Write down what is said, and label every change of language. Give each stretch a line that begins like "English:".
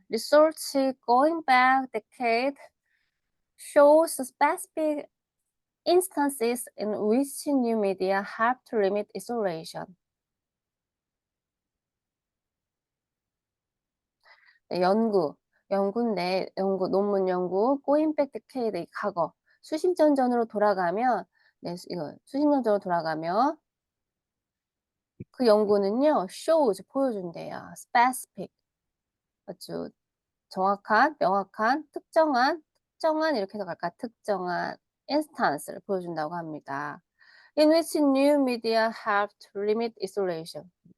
English: Research going back decade shows specific instances in which new media help to limit isolation.
Korean: 네, 연구인데, 논문 연구, going back decade, 과거, 수십 년 전으로 돌아가면, 네, 이거 수십 년 전으로 돌아가면 그 연구는요, shows, 보여준대요. specific, 아주 정확한, 명확한, 특정한 이렇게 해서 갈까? 특정한 instance를 보여준다고 합니다.
English: In which new media help to limit isolation.